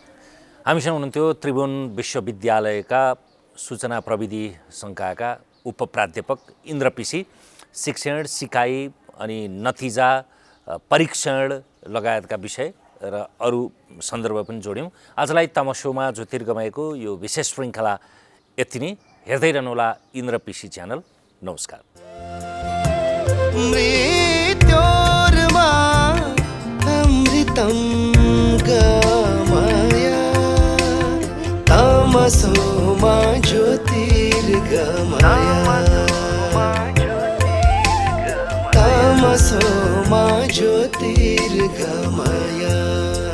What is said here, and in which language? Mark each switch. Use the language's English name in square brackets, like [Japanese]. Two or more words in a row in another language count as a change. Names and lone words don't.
[Nepali] हामीसँग हुनुहुन्थ्यो त्रिभुवन विश्वविद्यालयका सूचना प्रविधि संकायका उपप्राध्यापक इन्द्र पिसी। शिक्षण, सिकाइ अनि नतिजा, परीक्षण लगायतका विषय र अरू सन्दर्भ पनि जोड्यौँ। आजलाई तमसोमा ज्योतिर्गमयको यो विशेष श्रृङ्खला यति नै। हेर्दै रहनुहोला इन्द्र पिसी च्यानल। नमस्कार। [Sanskrit] मृत्योर्मा अमृतं गमय तमसो मा ज्योतिर्गमय तमसो मा ज्योतिर्गमय।